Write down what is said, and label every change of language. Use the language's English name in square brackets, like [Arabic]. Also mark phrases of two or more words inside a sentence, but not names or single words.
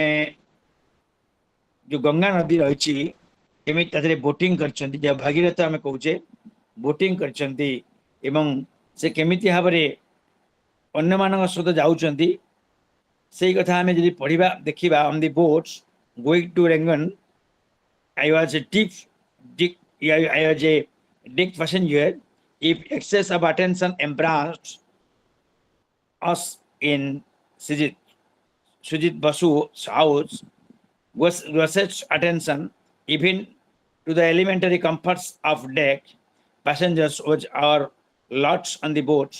[Odia] ଯେଉଁ ଗଙ୍ଗା ନଦୀ ରହିଛି କେମିତି ତା ଦେହରେ ବୋଟିଂ କରିଛନ୍ତି, ଯେ ଭାଗୀରଥ ଆମେ କହୁଛେ ବୋଟିଂ କରିଛନ୍ତି ଏବଂ ସେ କେମିତି ଭାବରେ ଅନ୍ୟମାନଙ୍କ ସହିତ ଯାଉଛନ୍ତି ସେଇ କଥା ଆମେ ଯଦି ପଢ଼ିବା ଦେଖିବା [English] On the boats going to Rangoon I was a deep passenger. If excess of attention embarrassed us in Sujit Basu's house, was such attention even to the elementary comforts of deck passengers was our lots on the boats.